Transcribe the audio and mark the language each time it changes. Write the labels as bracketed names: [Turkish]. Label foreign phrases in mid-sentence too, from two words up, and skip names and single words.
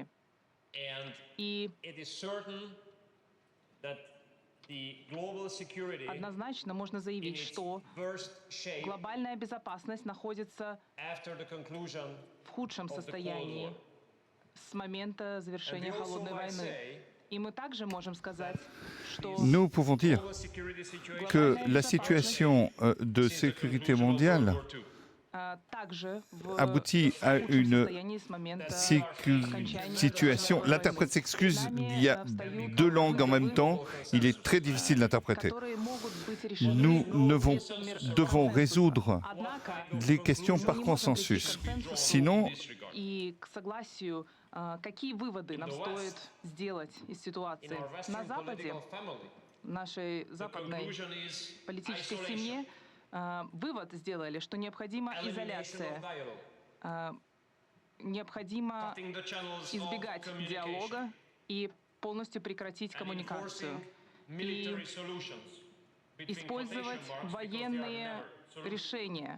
[Russian] И однозначно можно заявить, что глобальная безопасность находится в худшем состоянии с момента завершения холодной войны. И мы также можем сказать, что [French] Nous pouvons dire que la situation de sécurité mondiale [Russian] также в [French] aboutit à [Russian] худшем [French] une [Russian] состоянии с момента [French] situation. L'interprète s'excuse, il y a deux langues en même temps, il est très difficile d'interpréter. [Russian] которые могут быть решены [French] Nous devons [Russian] консенсусом. [French] résoudre [Russian] Однако [French] les questions [Russian] мы [French] par [Russian] не можем прийти к [French] consensus. [Russian] консенсусу [French] Sinon, [Russian] и к согласию, какие выводы нам стоит сделать из ситуации. На Западе, в нашей западной политической семье, вывод сделали, что необходима изоляция, необходимо избегать диалога и полностью прекратить коммуникацию и использовать военные решения.